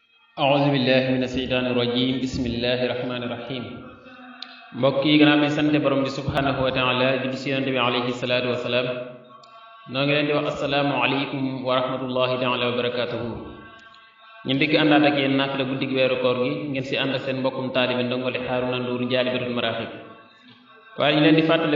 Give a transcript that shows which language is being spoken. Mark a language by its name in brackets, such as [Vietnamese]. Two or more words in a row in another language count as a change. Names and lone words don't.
[Arabic] أعوذ بالله من الشيطان الرجيم بسم الله الرحمن الرحيم [Wolof] mbokk yi gannaaw bi sante borom bi [Arabic] سبحانه وتعالى [Wolof] di ci yonent bi [Arabic] عليه الصلاة والسلام [Wolof] noo ngi leen di wax [Arabic] السلام عليكم ورحمة الله تعالى وبركاته [Wolof] ñu ndikk àndaat ak yéen naafila guddig weeru koor gi ngeen si ànd ak seen mbokkum taalibe ndongole Haaruna Nduur Jaalibatul Maraaxib waaye ñu leen di fàttali